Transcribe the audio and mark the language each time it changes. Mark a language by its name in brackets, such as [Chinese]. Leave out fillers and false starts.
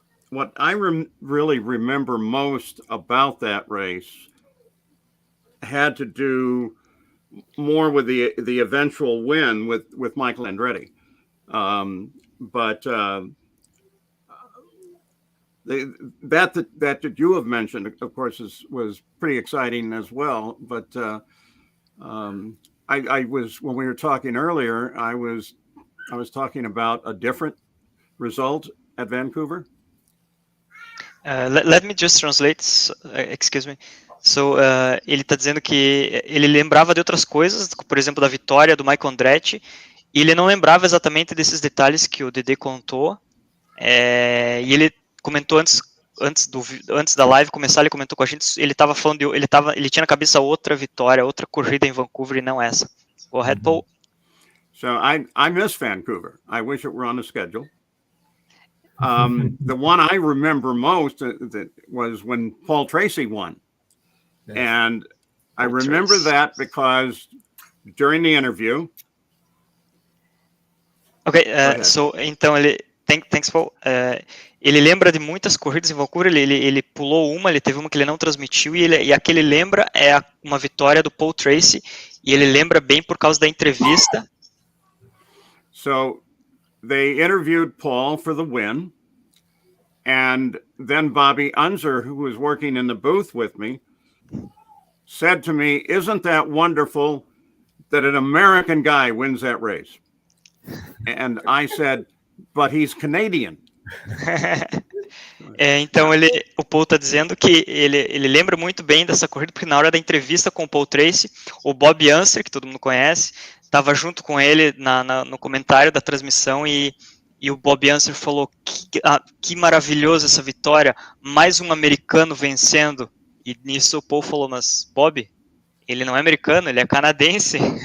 [English] What I really remember most about that race had to do more with the eventual win with Michael Andretti, but that you have mentioned, of course, was pretty exciting as well. But I was, when we were talking earlier, I was talking about a different result at Vancouver. Let me just translate. Excuse me. [Portuguese] So, ele está dizendo que ele lembrava de outras coisas, por exemplo, da vitória do Michael Andretti, e ele não lembrava exatamente desses detalhes que o Dedê contou. E ele comentou antes da live começar, ele comentou com a gente, ele estava falando, ele tinha na cabeça outra vitória, outra corrida em Vancouver e não essa. [English] Go ahead, Paul. So I miss Vancouver. I wish it were on the schedule. The one I remember most that was when Paul Tracy won. Yes. And I remember that because during the interview. [Portuguese] Okay, so então ele [English] thanks Paul. [Portuguese] Ele lembra de muitas corridas em Vancouver, ele pulou uma, ele teve uma que ele não transmitiu, e a que ele lembra é uma vitória do Paul Tracy, e ele lembra bem por causa da entrevista. [English] So they interviewed Paul for the win, and then Bobby Unser, who was working in the booth with me, said to me, "Isn't that wonderful that an American guy wins that race?" And I said, "But he's Canadian." [Portuguese] Então o Paul está dizendo que ele lembra muito bem dessa corrida, porque na hora da entrevista com o Paul Tracy, o Bob Unser, que todo mundo conhece, estava junto com ele no comentário da transmissão, e o Bob Unser falou que maravilhoso essa vitória, mais um americano vencendo, e nisso o Paul falou, mas Bob, ele não é americano, ele é canadense.